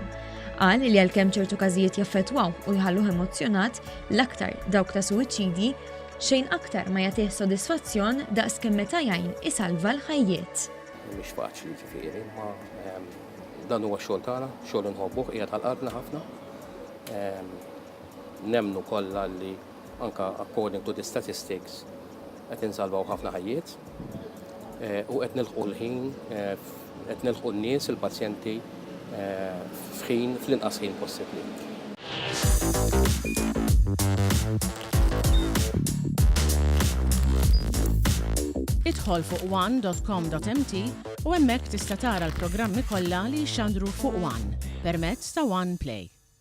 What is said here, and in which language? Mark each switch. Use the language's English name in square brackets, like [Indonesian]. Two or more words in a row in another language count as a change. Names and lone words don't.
[Maltese] Qal li għalkemm ċertu każijiet jaffettwaw u jħalluh emozjonat, l-aktar dawk ta' suwiċidji xejn aktar ma jagħtih sodisfazzjon daqskemm meta jgħin isalva l-ħajjiet. Mhix faċli ġifieri, ma dan huwa xogħol tagħna, xogħol inħobbuh qiegħed għall-qalbna ħafna. Nemnu kollha li anka [English] according to the statistics [Maltese] qed insalvaw ħafna ħajjiet u qed nilħqu l-ħin, qed nilħqu n-nies il-pazjenti f'ħin fl-inqas ħin possibbli. Idħol fuq one.com.mt u hemmhekk tista' tara l-programmi kollha li jxandru fuq One permezz ta' One Play.